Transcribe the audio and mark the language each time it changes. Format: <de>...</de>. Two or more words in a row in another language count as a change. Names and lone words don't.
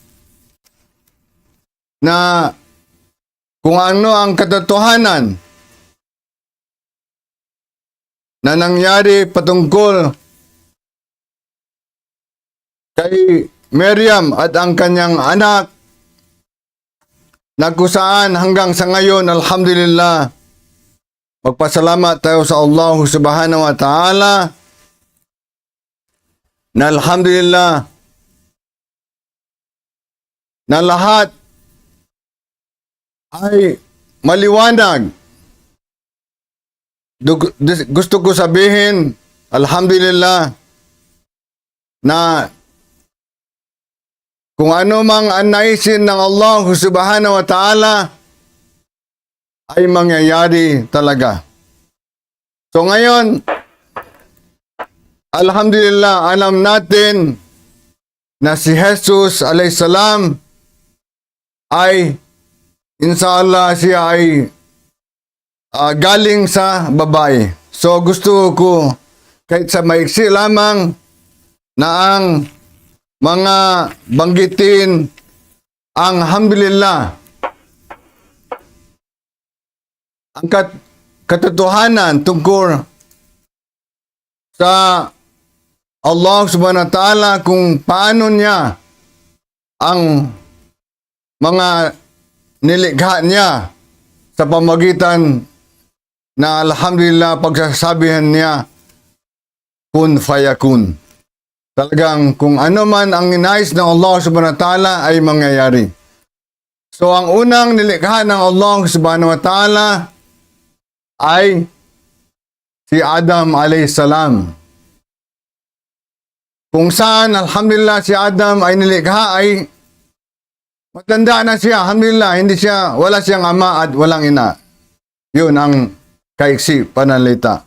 <tl>na kung ano ang katotohanan na nangyari patungkol kay Maryam at ang kanyang anak, na kung saan hanggang sa ngayon, alhamdulillah, magpasalamat tayo sa Allah</tl> <ar>سبحانه وتعالى</ar> <tl>na alhamdulillah na lahat ay maliwanag. Gusto ko sabihin, alhamdulillah, na kung ano mang anaisin ng Allah</tl> <ar>سبحانه وتعالى</ar> <tl>ay mangyayari talaga. So ngayon, alhamdulillah, alam natin na si Jesus alayhisalam ay inshallah siya ay galing sa babae. So gusto ko kahit sa maiksi lamang na ang mga banggitin ang alhamdulillah, ang katotohanan tungkol sa Allah</tl> <ar>سبحانه وتعالى</ar> <tl>kung paano niya ang mga nilikha niya sa pamagitan na alhamdulillah pagsasabihan niya</tl> <ar>كن فيكون.</ar> <tl>Talagang kung ano man ang inais ng Allah</tl> <ar>سبحانه وتعالى</ar> <tl>ay mangyayari. So ang unang nilikha ng Allah</tl> <ar>سبحانه وتعالى</ar> <tl>ay si Adam alayhisalam. Kung saan, alhamdulillah, si Adam ay nilikha ay matanda na siya. Alhamdulillah, wala siyang ama at walang ina. Yun ang kaiksi panalita.</tl>